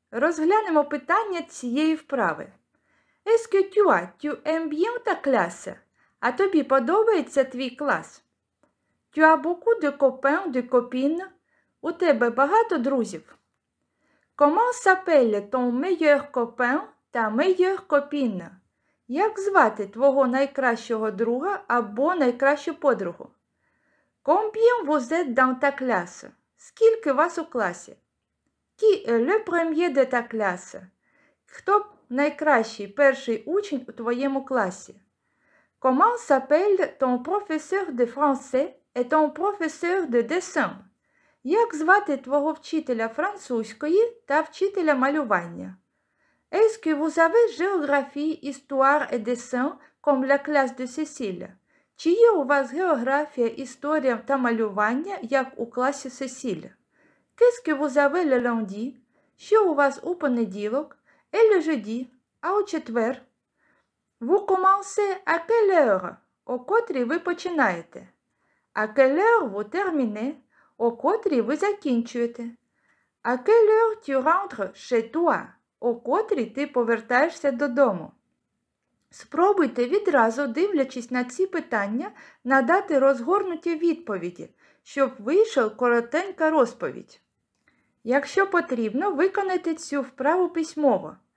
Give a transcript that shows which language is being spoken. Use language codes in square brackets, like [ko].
[uk] Розглянемо питання цієї вправи. [fr] Est-ce que tu aimes bien ta classe? [uk] А тобі подобається твій клас? [fr] Tu as beaucoup de copains, de copines? [uk] У тебе багато друзів? [fr] Comment s'appelle ton meilleur copain, ta meilleure copine? [uk] Як звати твого найкращого друга або найкращу подругу? [fr] Combien vous êtes dans ta classe? [uk] Скільки вас у класі? [fr] Qui est le premier de ta classe? [uk] Хто найкращий перший учень у твоєму класі? [fr] Comment s'appelle ton professeur de français et ton professeur de dessin? [uk] Як звати твого вчителя французької та вчителя малювання? [fr] Est-ce que vous avez géographie, histoire et dessin comme la classe de Cécile? [uk] Чи є у вас географія, історія та малювання, як у класі Сесіль? [fr] Qu'est-ce que vous avez le lundi? [uk] Що у вас у понеділок? [fr] Et le jeudi? [uk] А у четвер? [fr] Vous commencez à quelle heure? [uk] О котрій ви починаєте? [fr] À quelle heure vous terminez? [uk] О котрій ви закінчуєте? [fr] À quelle heure tu rentres chez toi? [uk] О котрій ти повертаєшся додому? Спробуйте відразу, дивлячись на ці питання, надати розгорнуті відповіді, щоб вийшла коротенька розповідь. Якщо потрібно, виконайте цю вправу письмово.